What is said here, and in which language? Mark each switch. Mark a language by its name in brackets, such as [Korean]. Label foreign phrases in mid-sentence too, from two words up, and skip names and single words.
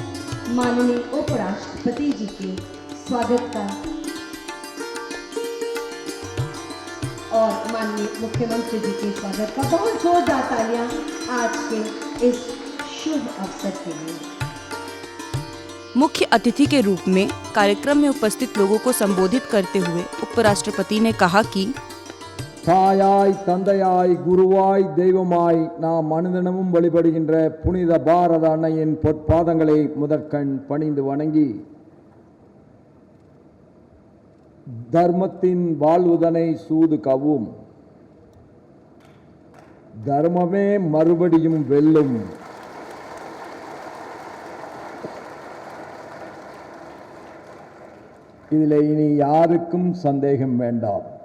[Hindi] माननीय उपराष्ट्रपति जी के स्वागत का और माननीय मुख्यमंत्री जी के स्वागत का बहुत जोरदार तालियां आज के इस शुभ अवसर के लिए। मुख्य अतिथि के रूप में कार्यक्रम में उपस्थित लोगों को संबोधित करते हुए उपराष्ट्रपति ने कहा कि [Tamil] தாயாய் தந்தையாய் குருவாய் தெய்வமாய் நாம் அனுதினமும் வழிபடுகின்ற புனித பாரத அன்னையின் பொற்பாதங்களை முதற்கண் பணிந்து வணங்கி தர்மத்தின் வாழ்வுதனை சூது கவும் தர்மமே மறுபடியும் வெல்லும் இதில் இனி யாருக்கும் சந்தேகம் வேண்டாம்.